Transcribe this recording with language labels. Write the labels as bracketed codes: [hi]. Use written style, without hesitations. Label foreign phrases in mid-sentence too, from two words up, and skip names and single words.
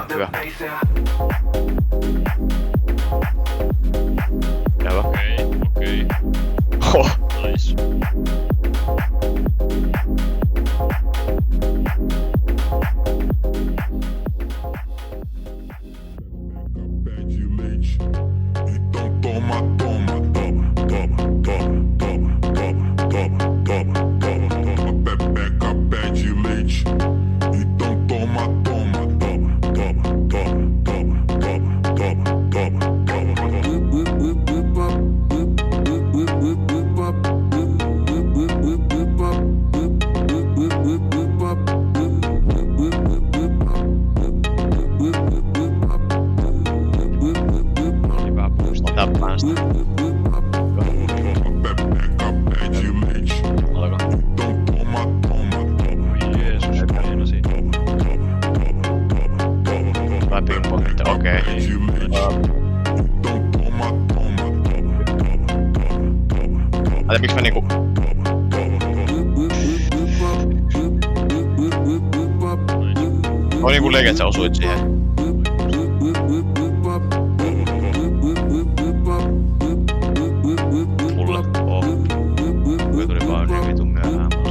[fi] Hyvä. Hyvä. Okei. Huh. [en] Nice. [pt] Então toma, toma, toma, toma, toma, toma, toma, toma, toma, toma, pepeca pede leite. Então toma, toma, toma, toma, toma, toma, toma, toma, [fi] Hyvä boosti. Täppään sitä. [pt] pepeca pede leite. [fi] Alkaa. [pt] Então toma, toma, toma, [fi] Jeesus, meinasi. Vai pinpointti, okei. [pt] pede leite. Então toma, toma, toma, toma, toma, [fi] Miksi mä niinku... Oli niinku legit sä osuit siihen. Mulle oo. Kyllä tuli vaan niin vitun myöhään.